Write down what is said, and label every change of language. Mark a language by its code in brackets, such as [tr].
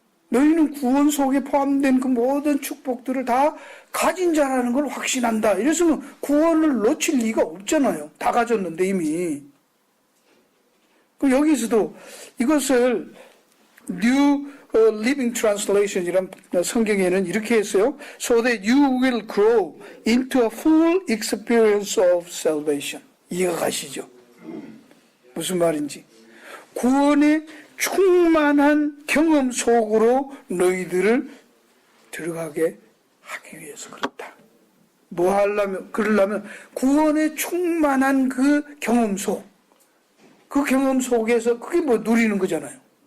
[ko] 너희는 구원 속에 포함된 그 모든 축복들을 다 가진 자라는 걸 확신한다. 이래서 구원을 놓칠 리가 없잖아요. 다 가졌는데 이미. 여기서도 이것을 New Living Translation이란 성경에는 이렇게 했어요. [en] So that you will grow into a full experience of salvation. [ko] 이해가 가시죠? 무슨 말인지. 구원의 충만한 경험 속으로 너희들을 들어가게 하기 위해서 그렇다. 뭐 하려면, 그러려면 구원의 충만한 그 경험 속, 그 경험 속에서 그게 뭐 누리는 거잖아요.